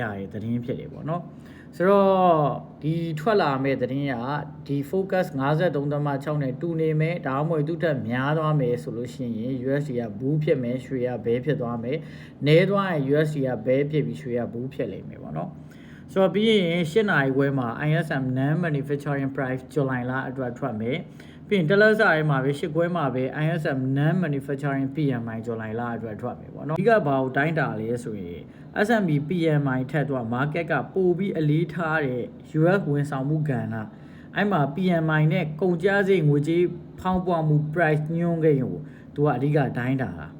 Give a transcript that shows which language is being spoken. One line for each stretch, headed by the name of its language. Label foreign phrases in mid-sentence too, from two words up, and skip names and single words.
Burmese: ရတဲ့သတင်းဖြစ်တယ်ပေါ့နော်ဆိုတော့ဒီထွက်လာမဲ့သတင်းကဒီ focus 53.6နဲ့တူနေမယ်ဒါမှမဟုတ်သူ့ထက်များသွားမယ်ဆိုလို့ရှိရင် USD က bull ဖြစ်မယ်ရွှေက bear ဖြစ်သွားမယ်နည်းသွားရင် USD က bear ဖြစ်ပြီးရွှေက bull ဖြစ်လိမ့်မယ်ပေါ့နော်ဆိုတော့ပြီးရင် 8နာရီခွဲမှာ
English: ISM non manufacturing price
Burmese: ဇူလိုင်လအတွက်ထွက်မယ်ပြီးရင်တလက်စာရေးမှာပဲ8ခွဲမှာပဲ
English: ISM non manufacturing PMI
Burmese: ဇူလိုင်လအတွက်ထွက်မယ်ပေါ့နော်ဒီကဘာကိုတိုင်းတာလဲဆိုရင်
English: S&P PMI
Burmese: ထက်တော့ market ကပိုပြီးအလေးထားတဲ့ US ဝန်ဆောင်မှုကဏ္ဍအဲ့မှာ PMI နဲ့ကုန်ကျစရိတ်ငွေကြေးဖောင်းပွားမှု price ညွှန်းကိန်းကိုသူကအဓိကတိုင်းတာတာ